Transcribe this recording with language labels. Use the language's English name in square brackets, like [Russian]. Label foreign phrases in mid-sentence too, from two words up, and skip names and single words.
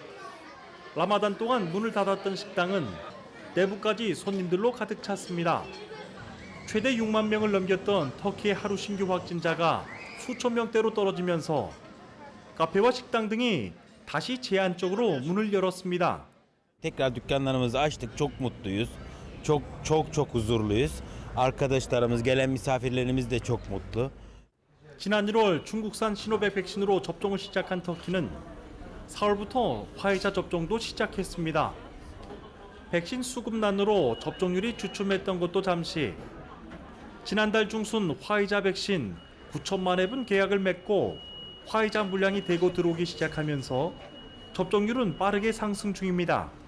[Korean] 라마단 동안 문을 닫았던 식당은 내부까지 손님들로 가득 찼습니다. 최대 6만 명을 넘겼던 터키의 하루 신규 확진자가 수천 명대로 떨어지면서 카페와 식당 등이 다시 제한적으로 문을 열었습니다. [Turkish] Tekrar dükkanlarımızı açtık. Çok mutluyuz. Çok huzurluyuz. Arkadaşlarımız, gelen misafirlerimiz de çok mutlu. [Korean] 지난 1월 중국산 시노백 백신으로 접종을 시작한 터키는 4월부터 화이자 접종도 시작했습니다. 백신 수급난으로 접종률이 주춤했던 것도 잠시 지난달 중순 화이자 백신 9천만 회분 계약을 맺고 화이자 물량이 대거 들어오기 시작하면서 접종률은 빠르게 상승 중입니다.